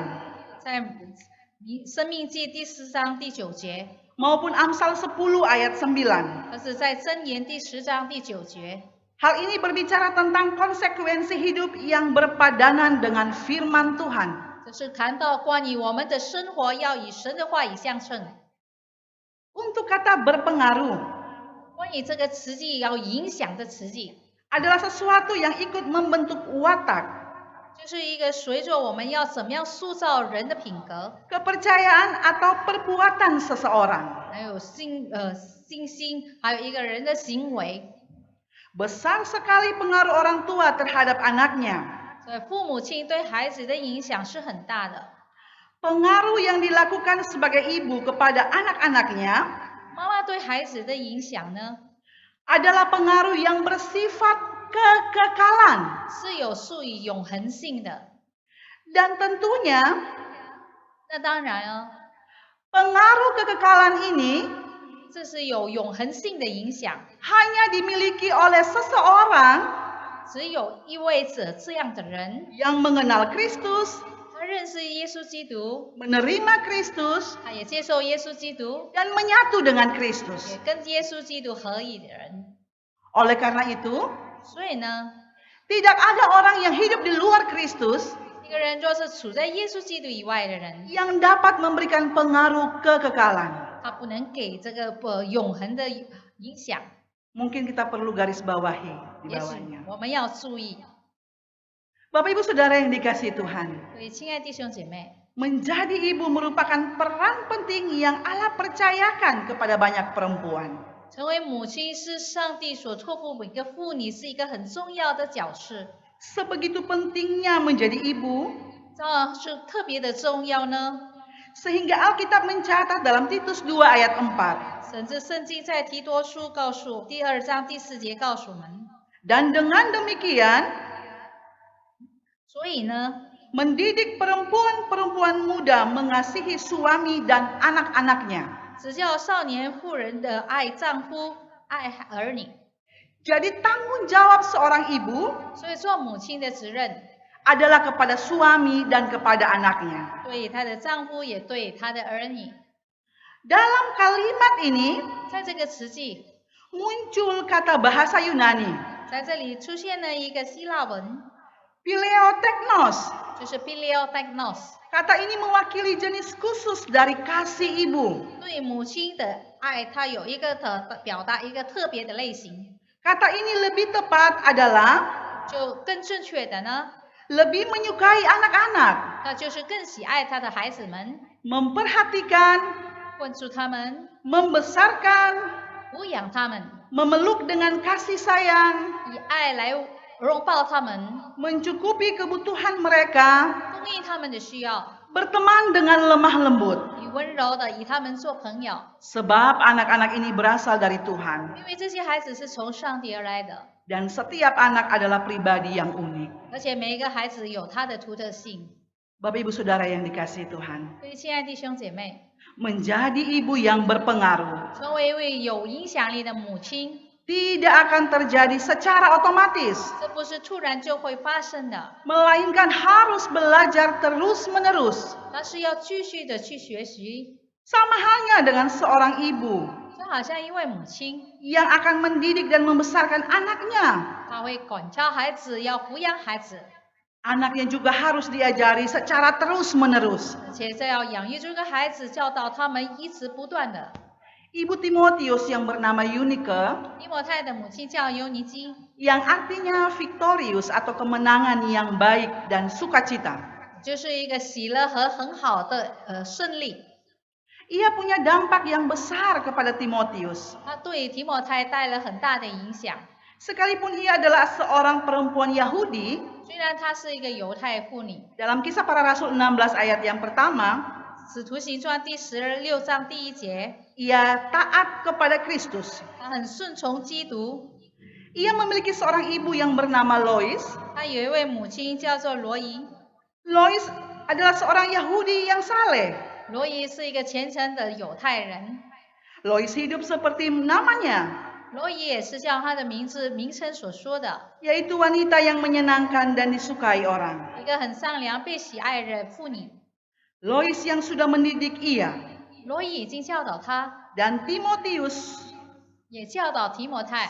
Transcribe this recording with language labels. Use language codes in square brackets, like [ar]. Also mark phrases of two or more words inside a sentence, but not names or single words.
[zh] 在生命记第4章第9节， [id] maupun Amsal 10 ayat 9. [zh] 它是在箴言第10章第9节。 [id] Hal ini berbicara tentang konsekuensi hidup yang berpadanan dengan firman Tuhan. [zh] 这是谈到关于我们的生活要以神的话语相称。 [id] Untuk kata berpengaruh [zh] 关于这个词句要影响的词句， [id] adalah sesuatu yang ikut membentuk watak, [zh] 就是一个随着我们要怎么样塑造人的品格， [id] kepercayaan atau perbuatan seseorang. [zh] 还有信心，还有一个人的行为。 [id] Besar sekali pengaruh orang tua terhadap anaknya. [zh] 所以父母亲对孩子的影响是很大的。 [id] Pengaruh yang dilakukan sebagai ibu kepada anak-anaknya [zh] 妈妈对孩子的影响呢， [id] adalah pengaruh yang bersifat kekekalan. [zh] 是有属于永恒性的。 [id] Dan tentunya [zh] 那当然啊， [id] pengaruh kekekalan ini [zh] 这是有永恒性的影响， [id] hanya dimiliki oleh seseorang [zh] 只有一位这样的人， [id] yang mengenal Kristus, [zh] 他认识耶稣基督， [id] menerima Kristus, [zh] 他也接受耶稣基督， [id] dan menyatu dengan Kristus. [zh] 也跟耶稣基督合一的人。 [id] Oleh karena itu, [zh] 所以呢， [id] tidak ada orang yang hidup di luar Kristus [zh] 一个人若是处在耶稣基督以外的人， [id] yang dapat memberikan pengaruh kekekalan. [zh] 他不能给这个永恒的影响。 [id] Mungkin kita perlu garis bawahi di [zh] 也许 [id] bawahnya. [zh] 我们要注意。 [id] Bapak Ibu Saudara yang dikasihi Tuhan, [zh] 所以，亲爱的弟兄姐妹， [id] menjadi ibu merupakan peran penting yang Allah percayakan kepada banyak perempuan. [zh] 成为母亲是上帝所托付每个妇女是一个很重要的角色， [id] Sebegitu pentingnya menjadi ibu, [zh] 这样是特别的重要呢。 [id] sehingga Alkitab mencatat dalam Titus 2 ayat 4. [zh] 甚至圣经在提多书告诉第2章第4节告诉我们， [id] Dan dengan demikian, [zh] 所以呢， [id] mendidik perempuan-perempuan muda mengasihi suami dan anak-anaknya. [zh] 只叫少年妇人的爱丈夫、爱儿女。 [id] Jadi tanggung jawab seorang ibu [zh] 所以做母亲的责任 [id] adalah kepada suami dan kepada anaknya. [zh] 对她的丈夫，也对她的儿女。 [id] Dalam kalimat ini [zh] 在这个词句， [id] muncul kata bahasa Yunani, [zh] 在这里出现了一个希腊文， [id] Pileoteknos. [zh] 就是 Pileoteknos， [id] Kata ini mewakili jenis khusus dari kasih ibu. [zh] 对母亲的爱，它有一个表达一个特别的类型。 [id] Kata ini lebih tepat adalah [zh] 就更正确的呢， [id] lebih menyukai anak-anak, [zh] 那就是更喜爱他的孩子们， [id] memperhatikan, [zh] 关注他们， [id] membesarkan, [zh] 抚养他们， [id] memeluk dengan kasih sayang, [zh] 以爱来拥抱他们， [id] mencukupi kebutuhan mereka, [zh] 供应他们的需要， [id] berteman dengan lemah lembut. [zh] 以温柔的与他们做朋友。 [id] Sebab anak-anak ini berasal dari Tuhan. [zh] 因为这些孩子是从上帝而来的， [id] Dan setiap anak adalah pribadi yang unik. [zh] 而且每一个孩子有他的独特性。 [id] Bapak Ibu Saudara yang dikasihi Tuhan, [zh] 所以，亲爱的弟兄姐妹， [id] menjadi ibu yang berpengaruh [zh] 成为一位有影响力的母亲， [id] tidak akan terjadi secara otomatis, [zh] 这不是突然就会发生的， [id] melainkan harus belajar terus-menerus. [zh] 它是要继续的去学习。 [id] Sama halnya dengan seorang ibu [zh] 就好像一位母亲， [id] yang akan mendidik dan membesarkan anaknya. [zh] 她会管教孩子，要抚养孩子， [id] Anaknya juga harus diajari secara terus-menerus. [zh] 而且这要养育这个孩子，教导他们一直不断的。 [id] Ibu Timotius yang bernama Eunike, [zh] 提摩太的母亲叫尤尼基， [id] yang artinya victorious atau kemenangan yang baik dan sukacita. [zh] 就是一个喜乐和很好的胜利。 [id] Ia punya dampak yang besar kepada Timotius. [zh] 他对提摩太带来很大的影响。 [id] Sekalipun ia adalah seorang perempuan Yahudi, [zh] 虽然她是一个犹太妇女， [id] dalam Kisah Para Rasul 16 ayat yang pertama, [zh] 《使徒行传》第16章第1节， [id] ia taat kepada Kristus. [zh] 她很顺从基督。 [id] Ia memiliki seorang ibu yang bernama Lois. [zh] 她有一位母亲叫做罗伊， [id] Lois adalah seorang Yahudi yang saleh. [zh] 罗伊是一个虔诚的犹太人。 [id] Lois hidup seperti namanya, [zh] 罗伊也是像她的名称所说的， [id] yaitu wanita yang menyenangkan dan disukai orang. [zh] 一个很善良、被喜爱的妇女。 [id] Lois yang sudah mendidik ia [zh] 罗伊已经教导她， [id] dan Timotius [zh] 也教导提摩太，